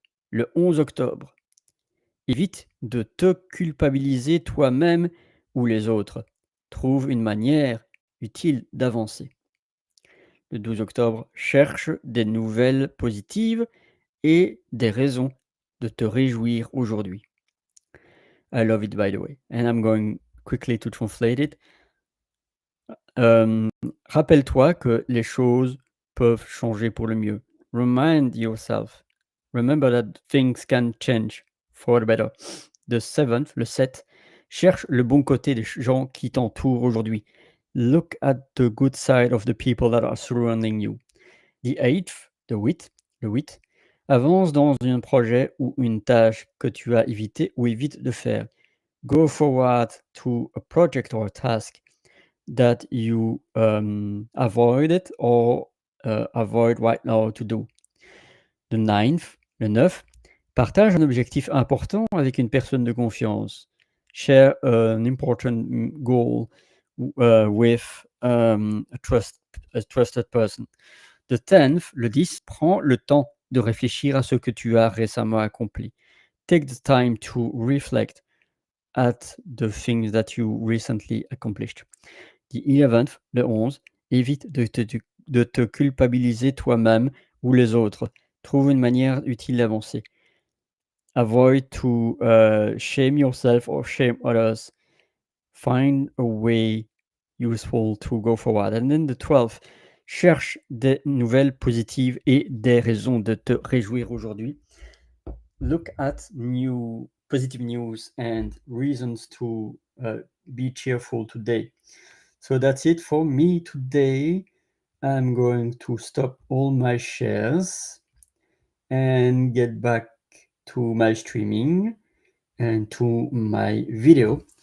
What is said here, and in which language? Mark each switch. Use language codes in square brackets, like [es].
[fr] Le 11 octobre, évite de te culpabiliser toi-même ou les autres. Trouve une manière utile d'avancer. Le 12 octobre, cherche des nouvelles positives et des raisons de te réjouir aujourd'hui. [en] I love it, by the way. And I'm going quickly to translate it. [fr] Rappelle-toi que les choses peuvent changer pour le mieux. [en] Remind yourself. Remember that things can change for the better. The 7th, [fr] le 7, cherche le bon côté des gens qui t'entourent aujourd'hui. [en] Look at the good side of the people that are surrounding you. The 8th, [fr] le 8, avance dans un projet ou une tâche que tu as évité ou évites de faire. [en] Go forward to a project or a task that you avoided or avoid right now to do. The 9th, [fr] le 9, partage un objectif important avec une personne de confiance. [en] Share an important goal with a trusted person. The 10th, [fr] le 10, prends le temps de réfléchir à ce que tu as récemment accompli. [en] Take the time to reflect at the things that you recently accomplished. The 11th, [fr] le 11, évite de te culpabiliser toi-même ou les autres. Trouve une manière utile d'avancer. [en] Avoid to shame yourself or shame others. Find a way useful to go forward. And then the 12th, [fr] cherche des nouvelles positives et des raisons de te réjouir aujourd'hui. [en] Look at new positive news and reasons to be cheerful today. So that's it for me today. I'm going to stop all my shares and get back to my streaming and to my video.